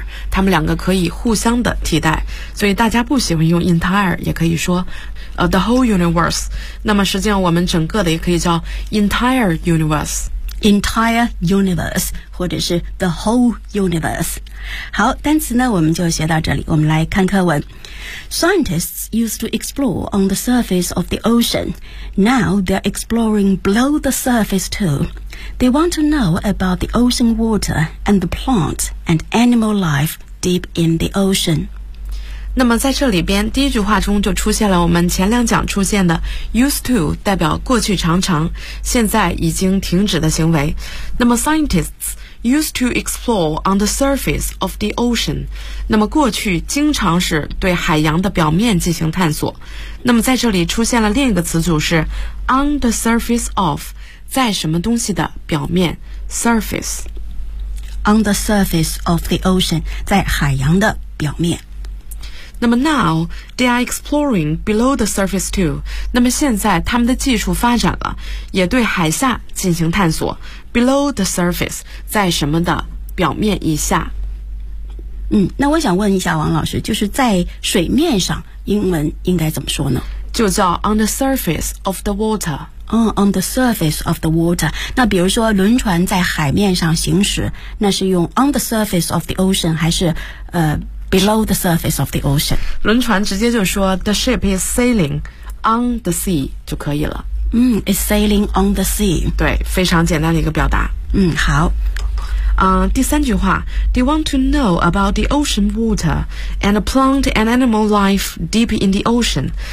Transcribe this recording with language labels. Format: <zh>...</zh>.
<zh>他们两个可以互相的替代，所以大家不喜欢用 entire 也可以说</zh> <en>the whole universe，</en> <zh>那么实际上我们整个的也可以叫</zh> <en>entire universe， entire universe 或者是 the whole universe。</en> <zh>好，单词呢我们就学到这里，我们来看课文。</zh> <en>Scientists used to explore on the surface of the ocean. Now they're exploring below the surface tooThey want to know about the ocean water and the plant and animal life deep in the ocean.</en> <zh>那么在这里边第一句话中就出现了我们前两讲出现的 used to 代表过去常常，现在已经停止的行为。</zh> <en>那么 scientists used to explore on the surface of the ocean，</en> <zh>那么过去经常是对海洋的表面进行探索。那么在这里出现了另一个词组是</zh> <en>on the surface of，</en> <zh>在什么东西的表面， surface，</zh> <en>on the surface of the ocean，</en> <zh>在海洋的表面。</zh> <en>那么 now they are exploring below the surface too.</en> <zh>那么现在他们的技术发展了，也对海下进行探索。</zh> <en>Below the surface，</en> <zh>在什么的表面以下。嗯，那我想问一下王老师，就是在水面上，英文应该怎么说呢？就叫</zh> <en>on the surface of the water。嗯 ，on the surface of the water。</en> <zh>那比如说轮船在海面上行驶，那是用</zh> <en>on the surface of the ocean</en> <zh>还是</zh> <en>below the surface of the ocean？</en> <zh>轮船直接就说</zh> <en>the ship is sailing on the sea</en> <zh>就可以了。</zh> <en>嗯 ，is sailing on the sea。</en> <zh>对，非常简单的一个表达。嗯，好。第三句话</zh> <en>They want to know about the ocean water and plant and animal life deep in the ocean.</en>